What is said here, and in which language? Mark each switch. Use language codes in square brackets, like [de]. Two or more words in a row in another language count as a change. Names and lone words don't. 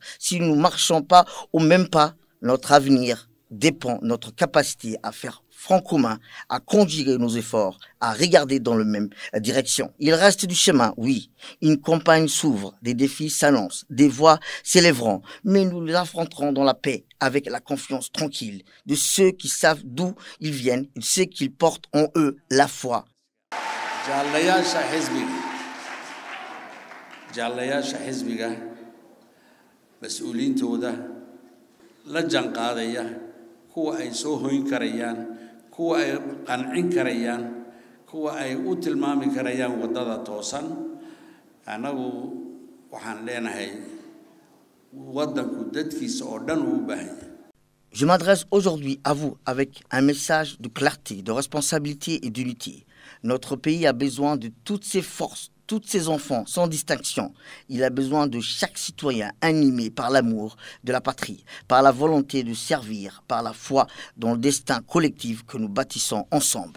[fr] Si nous ne marchons pas au même pas, notre avenir dépend de notre capacité à faire front commun, à conjuguer nos efforts, à regarder dans la même direction. Il reste du chemin, oui. Une campagne s'ouvre, des défis s'annoncent, des voix s'élèveront, mais nous les affronterons dans la paix, avec la confiance tranquille de ceux qui savent d'où ils viennent, de ceux qui portent en eux la foi. [so] Jaalayaasha xisbiga mas-uuliyiintooda la janqaadaya kuwa ay soo hoyn karayaan kuwa ay qancin karayaan kuwa ay u tilmaami karayaan wadada toosan anagu waxaan leenahay wadanku dadkiisa oo dhan uu baahan yahay. [fr] Je m'adresse aujourd'hui à vous avec un message de clarté, de responsabilité et d'unité. Notre pays a besoin de toutes ses forces, tous ses enfants, sans distinction. Il a besoin de chaque citoyen animé par l'amour de la patrie, par la volonté de servir, par la foi dans le destin collectif que nous bâtissons ensemble.